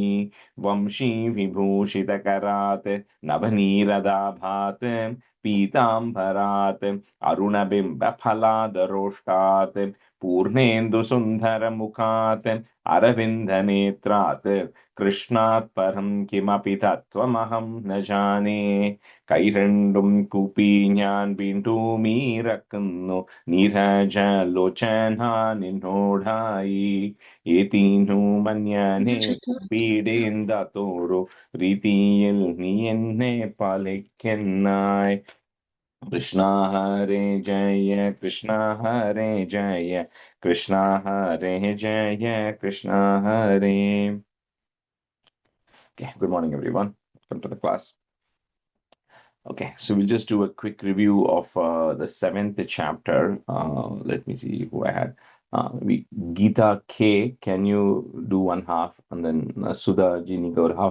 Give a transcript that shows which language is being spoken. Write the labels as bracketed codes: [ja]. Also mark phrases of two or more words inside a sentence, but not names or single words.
[sa] वंशीविभूषितकरात् नभनीरदाभात् पीताम्बरात् अरुणबिम्बफलादरोष्टात् पूर्णेन्दुसुन्दरमुखात् अरविन्दनेत्रात् कृष्णात् परं किमपि तत्त्वमहं न जाने. [ml] കൈരണ്ടും കൂപ്പി ഞാൻ വീണ്ടും ഇറക്കുന്നു നീരജലോചന നിന്നോടായി. ഏതീനു മന്യനെ പീഡേന്ദത്തോരു രീതിയിൽ നീ എന്നെ പാലിക്കുന്നായി. [sa] കൃഷ്ണ ഹരേ ജയ കൃഷ്ണ ഹരേ ജയ കൃഷ്ണ ഹരേ ജയ കൃഷ്ണ ഹരേ. [en] Okay, good morning everyone. Welcome to the class. Okay, so we'll just do a quick review of the seventh chapter. Let me see who I had. Geeta K, can you do one half, and then Sudha Jini go half.